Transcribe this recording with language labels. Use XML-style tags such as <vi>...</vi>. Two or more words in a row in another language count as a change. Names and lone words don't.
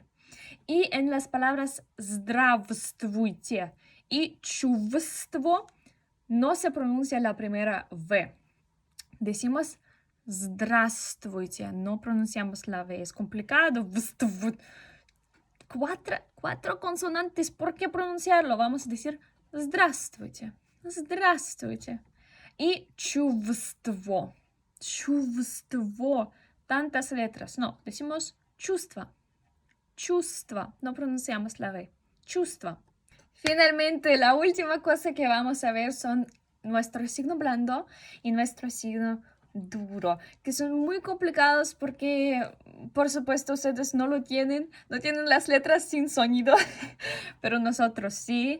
<es>Y en las palabras zdravstvuйте y чувство no se pronuncia la primera V. Decimos здравствуйте, no pronunciamos la V, es complicado. Cuatro consonantes, ¿por qué pronunciarlo? Vamos a decir</es> <ru>здравствуйте, здравствуйте. Y чувство, чувство,</ru> <es>tantas letras, no, decimos</es> <ru>чувство, чувство,</ru> <es>no pronunciamos la V, чувство. Finalmente, la última cosa que vamos a ver son nuestro signo blando y nuestro signo duro, que son muy complicados porque, por supuesto, ustedes no tienen las letras sin sonido, pero nosotros sí.</es>